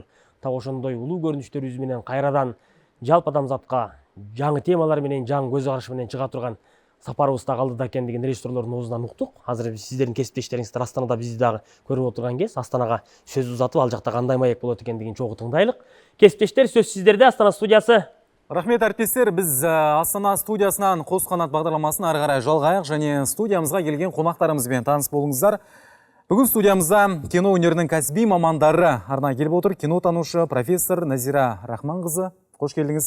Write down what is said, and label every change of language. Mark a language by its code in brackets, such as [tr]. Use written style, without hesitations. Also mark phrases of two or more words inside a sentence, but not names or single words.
[ky] Так ошондой улуу көрүнүштөрүбүз менен кайрадан жалпы адамзатка жаңы темалар менен, жаңы көз караш менен чыга турган сапарыбыз дагы алдыда экендигин режиссерлордун оозунан уктук. Азыр биз сиздердин кесиптештериңиздер Астанада бизди дагы көрүп отурган кез Астанага сөз узатып, ал жакта кандай маек болот экендигин чогуу тыңдайлык. Кесиптештер, сөз сиздерде. Астана студиясы. [kk] Рахмет әріптестер, біз Астана студиясынан қос қанат бағдарламасын ары қарай жалғайық және студиямызға келген қонақтарымызбен таныс болыңыздар. Бүгін студиямызда кино өнерінің кәсіби мамандары арнайы келіп отыр. Кинотанушы профессор Назира Рахманқызы, қош келдіңіз.